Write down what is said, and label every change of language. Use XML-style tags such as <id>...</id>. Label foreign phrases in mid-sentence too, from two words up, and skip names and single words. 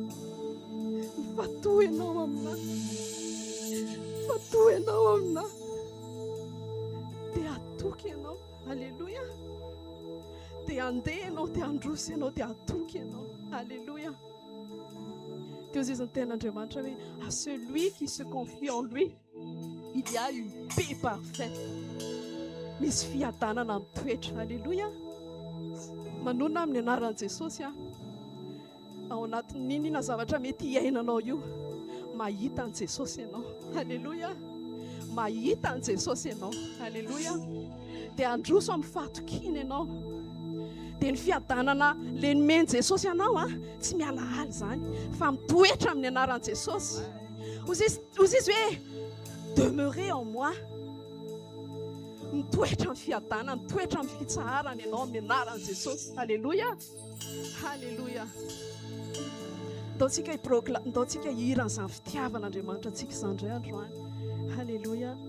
<mg>Mifatohy anao aminahy. Mifatohy anao aminahy. Te atoky ianao. Alleluia. Te andeha ianao, te androso ianao, te atoky ianao. Alleluia. Teo izy ny ten'Andriamanitra hoe</mg> <fr>à celui qui se confie en lui, il y a une paix parfaite.</fr> <mg>Misy fiadanana amin'ny toetra. Alleluia. Manona amin'ny anaran'i Jesosy ao anatin'ny inona zavatra mety hiainanao io, mahita an'i Jesosy ianao. Alleluia. Mahita an'i Jesosy ianao. Alleluia. Dia androso amin'ny fahatokiana ianao. Dia ny fiadanana le nomeny Jesosy ianao tsy mialahaly zany, fa mitoetra amin'ny anaran'i Jesosy. Ozy izy hoe</mg> <fr>demeurer en moi.</fr> <mg>Mitoetra amin'ny fiadanana, mitoetra amin'ny fitsaharana ianao amin'ny anaran'i Jesosy. Alleluia. Alleluia. Ndaontsika hihira an'izany fitiavan'Andriamanitra antsika izany indray androany. Alleluia.</mg>